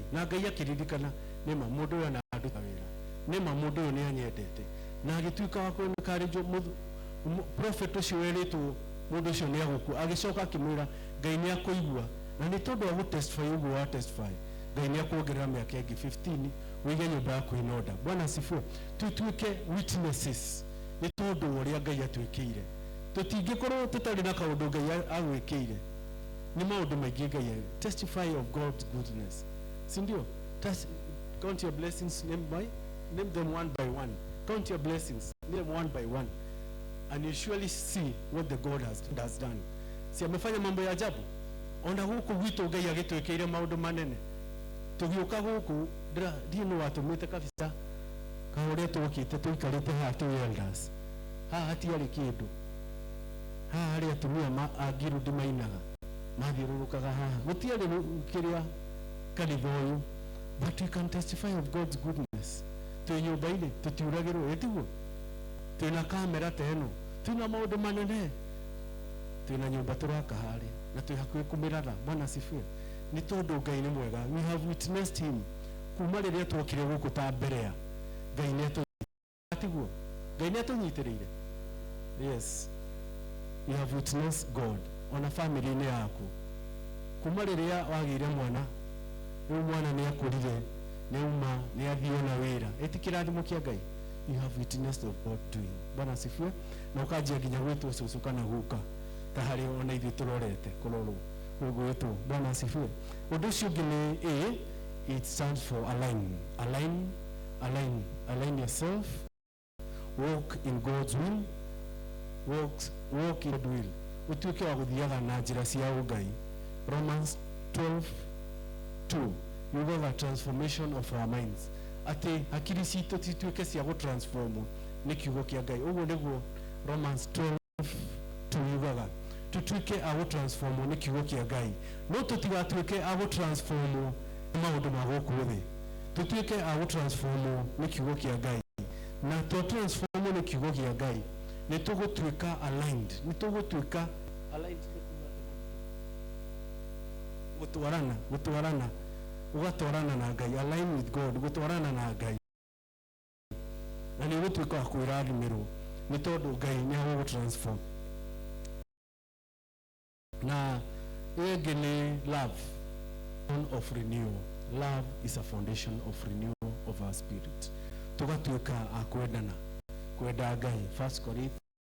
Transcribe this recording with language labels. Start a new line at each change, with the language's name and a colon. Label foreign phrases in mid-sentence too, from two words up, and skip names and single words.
Kikuyu: Na Ngai akĩririkana, nĩma mũndũ ũyũ anaruta wĩra, nĩma mũndũ ũyũ nĩ anyendete, na agĩtuĩka wa kũnĩkarĩrio prophet ũcio werĩtwo mũndũ ũcio nĩ agũkua, agĩcoka akĩmwĩra Ngai nĩ akũigua, na nĩ tondũ wa gũtestify ũguo wa testify, Ngai nĩ akuongerera mĩaka ĩngĩ 15 wĩige nyũmba yaku
English: in order.
Swahili: Bwana asifiwe.
Kikuyu: Tutuĩke witnesses nĩ tondũ wa ũrĩa Ngai atwĩkĩire. Tũtingĩkorwo tũtarĩ na kaũndũ Ngai agwĩkĩire, nĩ maũndũ maingĩ Ngai.
English: Testify of God's goodness,
Swahili: si ndio?
English: Count your blessings, name them one by one. Count your blessings, name them one by one, and you surely see what the God has done.
Swahili: Si amefanya mambo ya ajabu.
Kikuyu: Ona huku gwitũ Ngai agĩtwĩkĩire maũndũ manene. Tũgĩũka gũkũ ndiĩ nĩ watũmĩte kabisa kaũrĩa tũkĩte tũikarĩte haha tũ elders. Haha hatiarĩ kĩndũ. Haha harĩ atumia angiru ndimainaga mathiũrũrũkaga haha. Gũtiarĩ kĩrĩa kanitha ũyũ,
English: but we can testify of God's goodness.
Kikuyu: Twĩ nyũmba-inĩ tũtiuragĩrwo, ĩtiguo. Twĩna kamera ta ĩno, twĩna maũndũ manene, twĩna nyũmba tũraka harĩa na twĩ hakuhĩ kũmĩratha.
Swahili: Bwana asifiwe.
Kikuyu: Nĩ tondũ Ngai nĩ mwega.
English: We have witnessed him
Kikuyu: kuma rĩrĩa twokire gũkũ ta Berea. Ngai nĩ atũnyitĩrĩire, Ngai nĩ atũnyitĩrĩire.
English: Yes, we have witnessed God
Kikuyu: ona family-inĩ yaku. Kuma rĩrĩa wagĩire mwana, rĩu mwana nĩ akũrire, nĩ uma nĩ athiĩ na wĩra, ĩtikĩrathimo kĩa Ngai.
English: You have witnessed of God doing.
Swahili: Bwana asifiwe.
Kikuyu: Na ũkanjia nginya gwĩtwo cũcũ kana guka ta harĩ ona ithuĩ tũrorete kũrorwo gwĩtwo.
Swahili: Bwana asifiwe.
Kikuyu: Ũndũ ũcio ũngĩ nĩ A,
English: it stands for align. Align yourself, walk in God's will, walk in God's will.
Kikuyu: Utuĩke wa gũthiaga na njĩra cia ũngai.
English: Romans 12:2 yugaga the transformation of our minds.
Kikuyu: Ati hakiri citũ tituĩke cia gũtransformwo nĩ kiugo kĩa Ngai. Ũguo nĩguo Romans 12:2 yugaga. Tutuĩke a gũtransformwo nĩ kiugo kĩa Ngai. No tũtigatuĩke a gũtransformwo nĩ maũndũ ma gũkũ thĩ. Tutuĩke a gũtransformwo nĩ kiugo kĩa Ngai. Na tũtransformwo nĩ kiugo kĩa Ngai, nĩ tũgũtuĩka aligned. Nĩ tũgũtuĩka aligned, gũtwarana ũgatwarana na Ngai,
English: align with God,
Kikuyu: gũtwarana na Ngai, na nĩ ũgũtuĩka wa kwĩrathimirwo nĩ tondũ Ngai nĩ agũgũtransform. Na ĩngĩ nĩ
English: love, of renewal. Love is a foundation of renewal of our spirit.
Kikuyu: Tugatuĩka a kwendana, kwenda Ngai.
English: 1 Corinthians